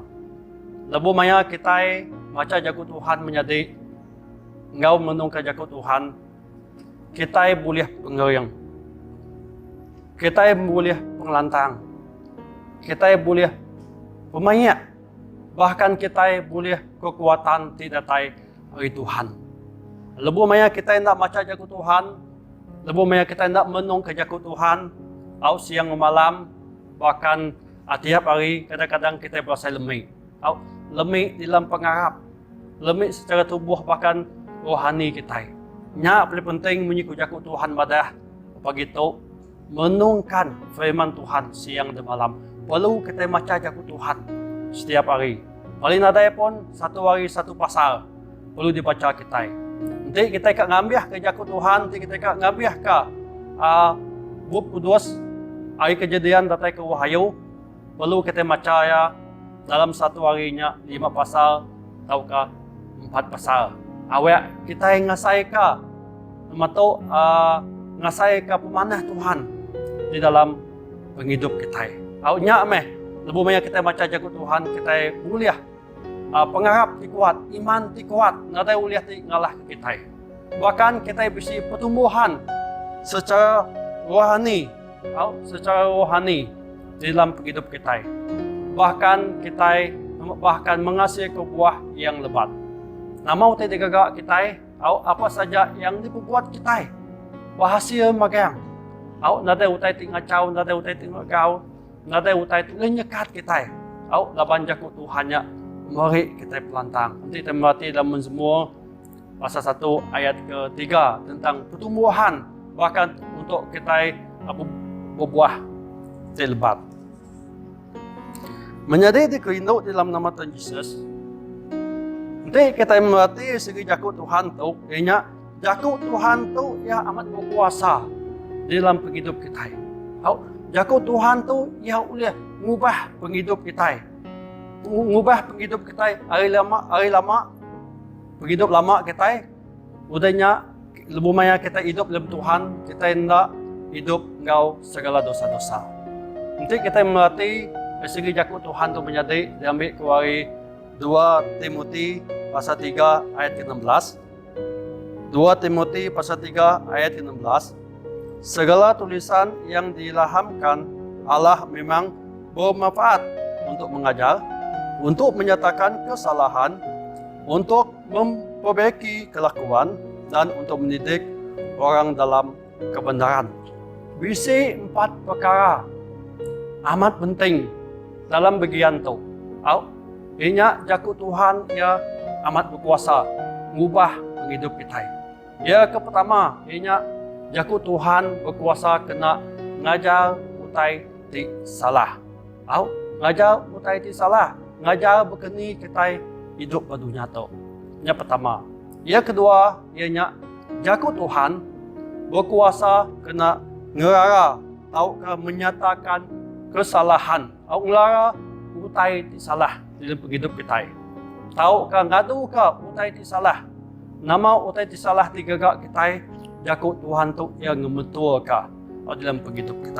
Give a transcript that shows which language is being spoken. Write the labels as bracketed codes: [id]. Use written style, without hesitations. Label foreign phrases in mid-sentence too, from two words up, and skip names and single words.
[iba] Lebih maya kita maca jaku Tuhan menjadi engkau menungkan jaku Tuhan, kita boleh pengerang, kita boleh pengelantang, kita boleh pemayak, bahkan kita boleh kekuatan tidak dari Tuhan. Lebih maya kita nak maca jaku Tuhan, lebih maya kita nak menungkan jaku Tuhan, au siang malam, bahkan tiap hari kadang-kadang kita berasa lemih. Au lemih dalam pengarap, lemih secara tubuh bahkan rohani kita. Nya paling penting mengikut jaku Tuhan madah begitu menungkan firman Tuhan siang dan malam. [ms] Perlu kita maca jaku Tuhan setiap hari. Paling ada pun satu hari satu pasal perlu dibaca kita. Nanti kita akan ngambil ke jaku Tuhan, nanti kita akan ngambil ke buku Kudus, hari kejadian datang ke Wahyu. Perlu kita baca ya dalam satu harinya 5 pasal atau ke 4 pasal. [iba] Awak kita yang ngasai ke atau ngasai ke pemanah Tuhan di dalam penghidup kita. Awaknya lebih banyak kita baca jaku Tuhan, kita boleh pengharap ti kuat, iman ti kuat, nanti uliah ti ngalah kita. [ms] Bahkan kita bisa pertumbuhan secara rohani, di dalam hidup kita. Bahkan kita menghasilkan buah yang lebat. [iba] Nama utai digagak kita, apa saja yang dibuat kita, berhasil magang. Nanti utai tinggal cau, nanti utai tinggal kau, nanti utai tinggal nyekat kita. Laban jaku Tuhannya. Mari kita pelantang. [ms] Nanti kita mati dalam Mazmur pasal 1 ayat ke-3 tentang pertumbuhan, bahkan untuk kita berbuah lebat. Menjadi dikerindu dalam nama Tuhan Yesus. [iba] Nanti kita mati segi jaku Tuhan tu, ianya jaku Tuhan tu ia amat berkuasa dalam penghidup kita. Jaku Tuhan tu ia boleh mengubah penghidup kita. [ms] Mengubah penghidup kita hari lama penghidup lama kita udahnya lebih banyak kita hidup dalam Tuhan, kita hendak hidup engkau segala dosa-dosa. Nanti kita melatih segi jaku Tuhan itu menjadi diambil dari 2 Timotius pasal 3 ayat ke-16. 2 Timotius pasal 3 ayat ke-16. Segala tulisan yang diilhamkan Allah memang bermanfaat untuk mengajar, untuk menyatakan kesalahan, untuk memperbaiki kelakuan, dan untuk mendidik orang dalam kebenaran. [iba] Bisi 4 perkara amat penting dalam bagian itu. Inya jaku Tuhan ia amat berkuasa mengubah penghidup kita. Ya pertama, inya jaku Tuhan berkuasa kena ngajar utai ti salah. Ngajar utai ti salah. Ngajar berkeni kita hidup pada dunia tu. [ms] Yang pertama. Yang kedua, [iba] ianya jaku Tuhan berkuasa kena ngerara atau menyatakan kesalahan. Atau ngelara utai ti salah dalam hidup kita. Tahu ngadu ka utai ti salah. Nama utai ti salah digagak kita jakut Tuhan tu ia ngemetua ka dalam penghidup kita.